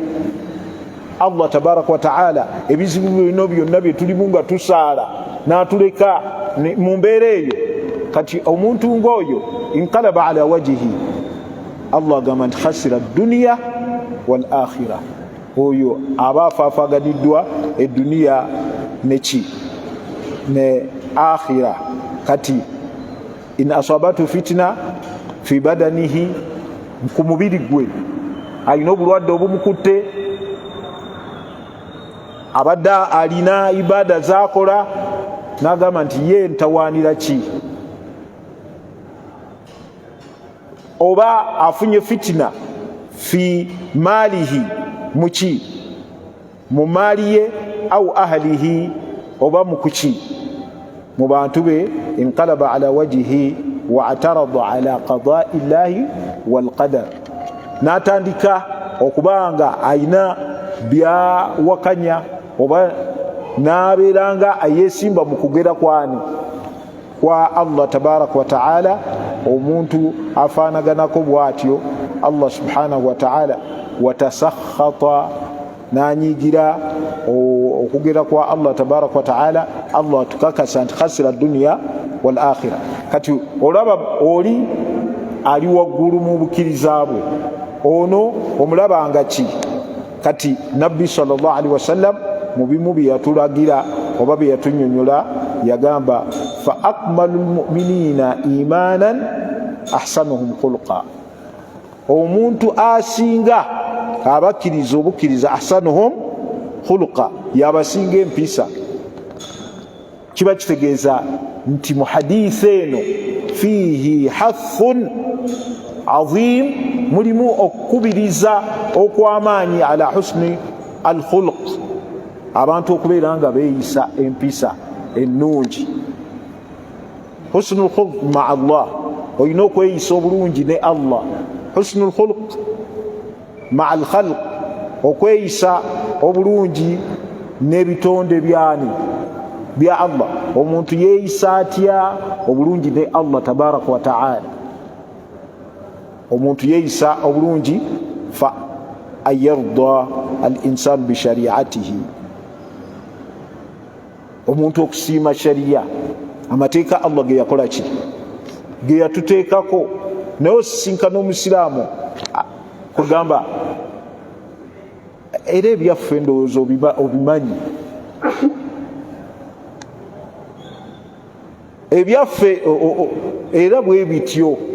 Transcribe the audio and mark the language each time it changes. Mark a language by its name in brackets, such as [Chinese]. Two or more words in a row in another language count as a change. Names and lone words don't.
[Arabic] الله تبارك وتعالى [Ganda] ebizibu bino byonna bye tulimu nga tusaala n'atuleka mu mbeera eyo, kati omuntu ng'oyo [Arabic] انقلب على وجهه, [Ganda] Allah agamba nti [Arabic] خسر الدنيا والآخرة, [Ganda] oyo aba afaafaganiddwa eduniya neki ne akhira. [Arabic] Kati إن أصابته فتنة في بدنه, [Ganda] ku mubiri gwe alina obulwadde obumukutte abadde alina ibada zakola n'agamba nti ye ntawaanira ki, oba afunye [Arabic] فتنة في ماله [Ganda] muki, mu maali ye au [Arabic] ahlihi [Ganda] oba mukuki, mu bantu be, [Arabic] انقلب على وجهه واعترض على قضاء الله والقدر, [Ganda] n'atandika okubanga ayina byawakanya oba n'abeeranga ayesimba mu kugera kwani kwa [Arabic] الله تبارك وتعالى. [Ganda] Omuntu afaanaganako bw'atyo [Arabic] الله سبحانه وتعالى, [Ganda] watasakhata, n'anyigira okugera kwa [Arabic] الله تبارك وتعالى. [Ganda] Allah tukakasa nti [Arabic] خسر الدنيا والآخرة. [Ganda] Kati olaba oli ali waggulu mu bukkiriza bwe, ono omulabanga ki? Kati nabbi [Arabic] صلى الله عليه وسلم [Ganda] mu bimu bye yatulagira oba bye yatunyonyola yagamba [Arabic] فأكمل المؤمنين إيمانا أحسنهم خلقا, [Ganda] omuntu asinga abakkiriza obukkiriza [Arabic] أحسنهم خلقا, [Ganda] yabasinga empisa. Kiba kitegeeza nti mu hadiisi eno [Arabic] فيه حث عظيم, [Ganda] mulimu okukubiriza okw'amaanyi [Arabic] على حسن الخلق, [Ganda] abantu okubeera nga beeyisa empisa ennungi. [Arabic] حسن الخلق مع الله, [Ganda] olina okweyisa obulungi ne Allah. [Arabic] حسن الخلق مع الخلق, [Ganda] okweyisa obulungi n'ebitonde byani bya Allah. Omuntu yeeyisa atya obulungi ne [Arabic] الله تبارك وتعالى? [Ganda] Omuntu yeeyisa obulungi [Arabic] فيرضى الإنسان بشريعته, [Ganda] omuntu okusiima shariya, amateeka Allah ge yakola ki, ge yatuteekako. Naye osisinkana omusiraamu kugamba era ebyaffe ndowooza obimanyi, ebyaffe era bwe bityo.